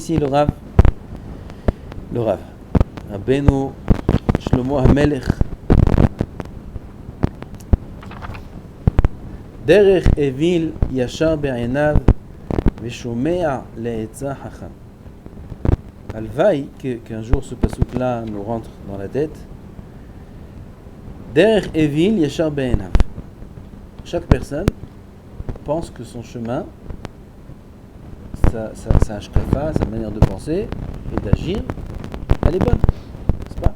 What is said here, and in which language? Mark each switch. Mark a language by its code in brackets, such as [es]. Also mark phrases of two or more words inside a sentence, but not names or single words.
[fr] ici le Rav, Rabbeinu Shlomo HaMelech. [he] דרך אויל ישר בעיניו ושומע לעצה חכם. [fr] Alvaï, qu'un jour ce passouk-là nous rentre dans la tête. [he] דרך אויל ישר בעיניו. [fr] Chaque personne pense que son chemin, sa hashkafa, sa manière de penser et d'agir, elle est bonne, n'est-ce pas?